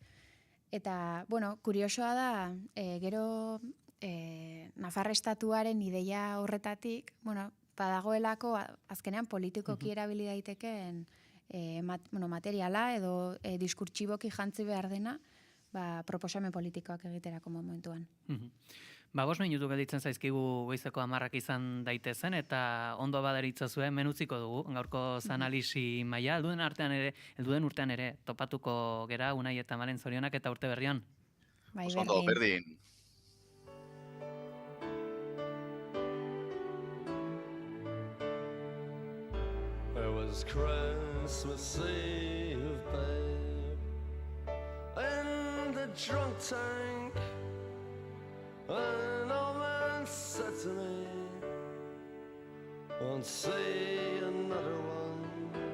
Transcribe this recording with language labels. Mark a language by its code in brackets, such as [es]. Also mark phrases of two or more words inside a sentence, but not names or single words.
[eu] Eta, kuriosoa da, gero Nafar Estatuaren ideia horretatik, badagoelako azkenean politikoki erabili daitekeen materiala edo diskurtsiboki jantzi behar dena, proposamen politikoak egiterako momentuan. 5 minutu gelditzen zaizkigu goizeko 10 izan daitezen, eta ondo baderitzazue menutziko dugu, gaurko zanalisi maila, helduden urtean ere, topatuko gera, Unai eta Malen zorionak eta urte berrian. Ondo, berdin. [en] It was Christmas Eve, babe, in the drunk tank. An old man said to me, won't see another one.